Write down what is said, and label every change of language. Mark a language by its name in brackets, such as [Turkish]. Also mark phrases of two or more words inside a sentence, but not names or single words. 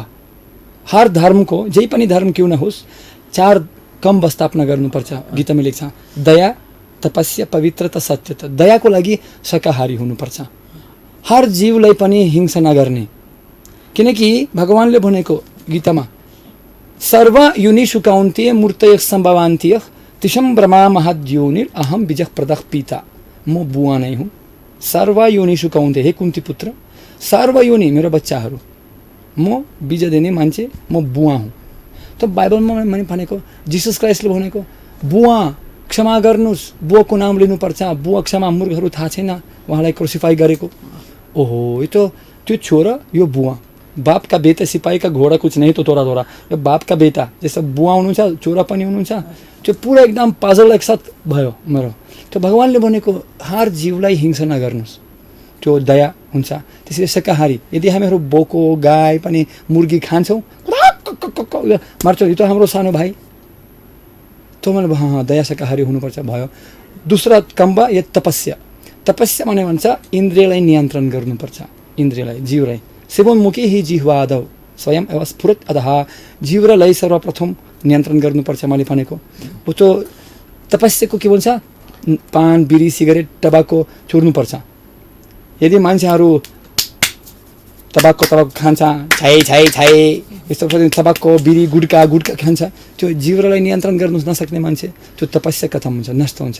[Nepali] हर धर्मको, जे पनि धर्म क्यों नहोस्, 4 कम्बा स्थापना गर्नुपर्छ। गीतामा लेख्छ दया, तपस्या, पवित्रता, सत्यता। दयाको लागि शाकाहारी हुनुपर्छ, हर जीवलाई पनि हिंसा नगर्ने, किनकि भगवानले भनेको गीतामा, [Sanskrit] सर्व युनिषु कौन्तेय मूर्तयः सम्भवान्त्यः तिसम ब्रह्मा महद्योनिर अहम बीजः प्रदः पिता। [Nepali] म बुवा नै हुँ, [Sanskrit] सर्व योनिषु कौन्तेय, [Nepali] हे कुन्ती पुत्र, सर्व योनि मेरो बच्चाहरू, म बीज दिने मान्छे, म बुवा हुँ। त बाइबलमा मैले भनेको, जिसस क्राइस्टले भनेको, बुवा क्षमा गर्नुहोस्, बुवाको नाम लिनुपर्छ, बुवा क्षमा, मूर्खहरू थाहा छैन उहाँलाई क्रुसिफाई गरेको। ओहो, यो त त्यो छोरा, यो बुवा, [Hindi] बाप का बेटा सिपाही का घोडा कुछ नहीं तो तोरा तोरा, [Nepali] यो [Hindi] बाप का बेटा जैसे [Nepali] बुवा हुनुहुन्छ, छोरा पनि हुनुहुन्छ, त्यो पुरा एकदम पजल एकसाथ भयो मेरो। त्यो भगवानले भनेको हर जीवलाई हिंसा नगर्नुहोस्, त्यो दया हुन्छ। त्यसैले शाकाहारी, यदि हामीहरू बोको गाई पनि मुर्गी खान्छौँ, मार्छौँ, यो त हाम्रो सानो भाइ, त मैले दया शाकाहारी हुनुपर्छ भयो। दोस्रो कम्बा यो तपस्या। तपस्या भने भन्छ इन्द्रियलाई नियन्त्रण गर्नुपर्छ, इन्द्रियलाई, जीवलाई। [Sanskrit] सेवनमुखी हि जिह्वादौ स्वयं एवं स्फुरत अधः, [Nepali] जीवलाई सर्वप्रथम नियन्त्रण गर्नुपर्छ मैले भनेको। त्यो तपस्याको के भन्छ, पान बिरी सिगरेट टबाको छोड्नुपर्छ। यदि मान्छेहरू तबाको खान्छ, छाई छाई छाई यस्तो तबाको बिरी गुड्का खान्छ, त्यो जीवलाई नियन्त्रण गर्नु नसक्ने मान्छे, त्यो तपस्या खतम हुन्छ, नष्ट हुन्छ।